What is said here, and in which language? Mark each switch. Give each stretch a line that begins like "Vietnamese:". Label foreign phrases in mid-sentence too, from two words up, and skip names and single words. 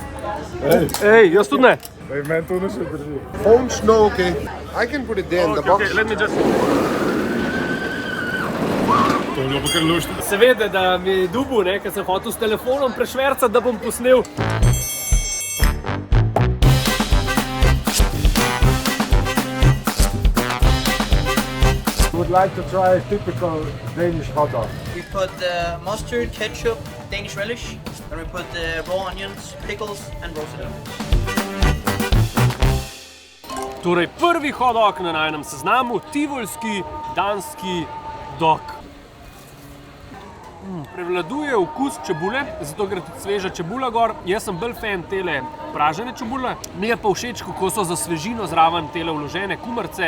Slovenian: Ej, jaz tudi ne. Ej, meni to ne še drži.
English: Phone's no okay. I can put it there in the box. Okay, let me just...
Slovenian: To je bilo pa kar luštno. Seveda, da mi je dubu, ker sem hotel s telefonom prešvercati, da bom posnel.
English: Would like to try a typical Danish hot dog. We put mustard, ketchup, Danish relish, and we put raw onions, pickles, and roasted onions.
Slovenian: Torej, prvi hot dog na najnem seznamu, tivolski danski dog. Prevladuje okus čebule, zato gre tudi sveža čebula gor. Jaz sem bolj fan tele pražene čebule. Mi je pa všeč, kako so za svežino zraven tele vložene kumarice.